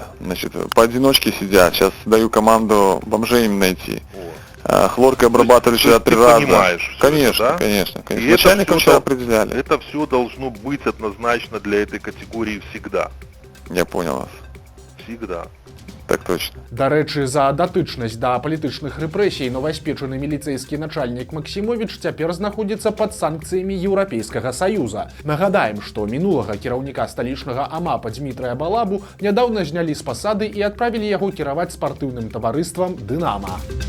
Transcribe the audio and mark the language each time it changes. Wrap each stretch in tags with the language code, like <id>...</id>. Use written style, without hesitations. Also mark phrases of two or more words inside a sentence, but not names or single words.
<ru>Значит, поодиночке сидят. Сейчас даю команду бомжей им найти. Хлоркой обрабатывали вчера 3 раза. Понимаешь, конечно, это, да? конечно. И Начальникам вчера определяли. Это все должно быть однозначно для этой категории всегда. Я понял вас. Всегда. Так точно.</ru> <be>Дарэчы, за датычнасць да палітычных рэпрэсій новаспечаны міліцэйскі начальнік Максімовіч цяпер знаходзіцца пад санкцыямі Еўрапейскага Саюза. Нагадаем, што мінулага кіраўніка сталічнага АМАПа Дмітрая Балабу нядаўна знялі з пасады і адправілі яго кіраваць спартыўным таварыствам «Дынама».</be>